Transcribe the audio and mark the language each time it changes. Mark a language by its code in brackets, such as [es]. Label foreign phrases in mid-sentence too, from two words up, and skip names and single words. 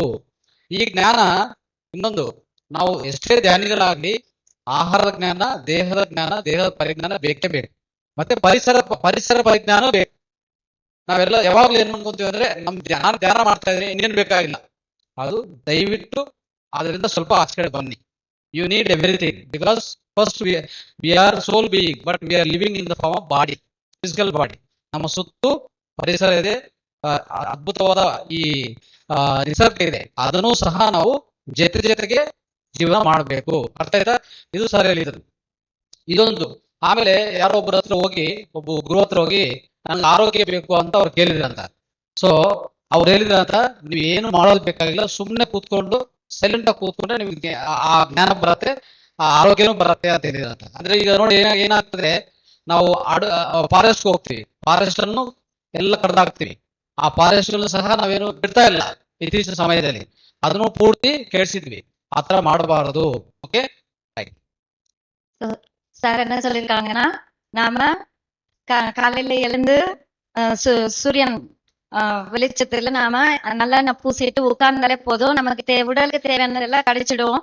[kn] ಈ ಜ್ಞಾನ ಇನ್ನೊಂದು, ನಾವು ಎಷ್ಟೇ ಧ್ಯಾನಿಗಳಾಗ್ಲಿ ಆಹಾರದ ಜ್ಞಾನ, ದೇಹದ ಪರಿಜ್ಞಾನ ಬೇಕೇ ಬೇಕು. ಮತ್ತೆ ಪರಿಸರ ಪರಿಜ್ಞಾನ ಬೇಕು. ನಾವೆಲ್ಲ ಯಾವಾಗ್ಲೂ ಏನ್ ಅನ್ಕೊಂತೀವಿ ಅಂದ್ರೆ ಧ್ಯಾನ ಮಾಡ್ತಾ ಇದ್ರೆ ಇನ್ನೇನು ಬೇಕಾಗಿಲ್ಲ. ಅದು ದಯವಿಟ್ಟು ಅದರಿಂದ ಸ್ವಲ್ಪ ಆಚೆ ಕಡೆ ಬನ್ನಿ. [en] You need everything, because first we are soul being, but we are living in the form of body, physical body. [kn] ನಮ್ಮ ಸುತ್ತು ಪರಿಸರ ಇದೆ, ಅದ್ಭುತವಾದ ಈ ನಿಸರ್ಗ ಇದೆ, ಅದನ್ನು ಸಹ ನಾವು ಜೊತೆಗೆ ಜೀವನ ಮಾಡಬೇಕು. ಅರ್ಥ ಆಯ್ತಾ? ಇದು ಸರಿಯಾಗಿರೋದು ಇದೊಂದು. ಆಮೇಲೆ ಯಾರೋ ಒಬ್ಬರ ಹತ್ರ ಹೋಗಿ, ಒಬ್ಬ ಗುರು ಹತ್ರ ಹೋಗಿ ನನ್ಗೆ ಆರೋಗ್ಯ ಬೇಕು ಅಂತ ಅವ್ರು ಕೇಳಿದ್ರಂತ. ಸೊ ಅವ್ರು ಹೇಳಿದ್ರಂತ, ನೀವು ಏನು ಮಾಡೋದು ಬೇಕಾಗಿಲ್ಲ, ಸುಮ್ಮನೆ ಕೂತ್ಕೊಂಡು ಸೈಲೆಂಟ್ ಆಗಿ ಕೂತ್ಕೊಂಡ್ರೆ ನಿಮ್ಗೆ ಆ ಜ್ಞಾನ ಬರುತ್ತೆ, ಆ ಆರೋಗ್ಯನೂ ಬರುತ್ತೆ ಅಂತ ಹೇಳಿದ್ರಂತ. ಅಂದ್ರೆ ಈಗ ನೋಡಿ ಏನಾಗ್ತದೆ, ನಾವು ಫಾರೆಸ್ಟ್ ಹೋಗ್ತೀವಿ, ಫಾರೆಸ್ಟ್ ಅನ್ನು ಎಲ್ಲ ಕಡ್ದಾಕ್ತಿವಿ, ಆ ಫಾರೆಸ್ಟ್ ಸಹ ನಾವೇನು ಬಿಡ್ತಾ ಇಲ್ಲ ಇತ್ತೀಚಿನ ಸಮಯದಲ್ಲಿ, ಅದನ್ನು ಪೂರ್ತಿ ಕೇಳಿಸಿದ್ವಿ. ஆத்தர ಮಾಡಬಾರದು. [en] okay right. [ta] சார் என்ன சொல்லியிருக்காங்கன்னா, நாம காலையில எழுந்து சூரியன் வெளிச்சத்துல நாம நல்லெண்ணெய் பூசிட்டு உட்கார்ந்தாலே போதும், நமக்கு உடலுக்கு தேவையானதெல்லாம் கிடைச்சிடும்.